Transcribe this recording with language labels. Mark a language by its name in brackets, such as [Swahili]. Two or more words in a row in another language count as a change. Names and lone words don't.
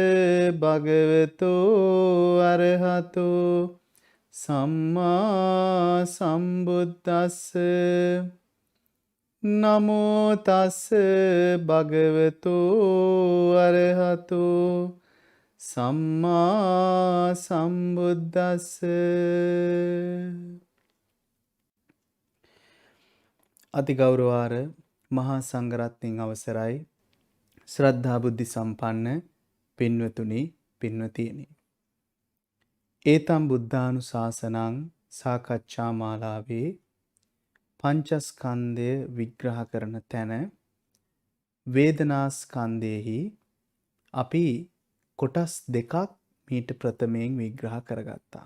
[Pali] භගවතෝ අරහතෝ සම්මා සම්බුද්දස්ස නමෝ තස්ස භගවතෝ අරහතෝ සම්මා සම්බුද්දස්ස. [Sinhala] අතිගෞරවාර මහා සංඝරත්නයන් අවසරයි ශ්‍රද්ධා බුද්ධ සම්පන්න පින්වතුනි පින්වතියනි. ඒතම් බුද්ධානුශාසනං සාකච්ඡා මාලාවේ පංචස්කන්ධය විග්‍රහ කරන තැන වේදනාස්කන්ධයෙහි අපි කොටස් දෙකක් මීට ප්‍රථමයෙන් විග්‍රහ කරගත්තා.